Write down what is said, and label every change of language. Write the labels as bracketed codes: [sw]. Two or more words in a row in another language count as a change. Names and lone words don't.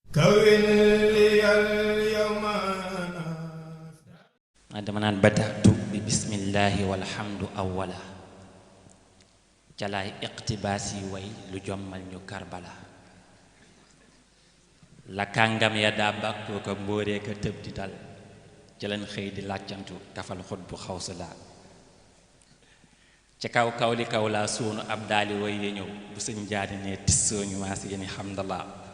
[ar] كون لي اليوم نافع. [wo] Ah, dama naan [ar] بدأت ببسم الله والحمد أولا. [wo] Ca laay iqtibaas yi way lu jommal ñu Karbala. La kàngam ya daa bàkkoo ko mbóoree ko tëb di dal. Ca lañ xëy di làccantu kafal xut bu xawsu laa. Ca kaw kaw li kaw laa suunu ab daali way ya ñëw. Bu sëñ jaari ne tissoo ñu maas yéeni hamdallah.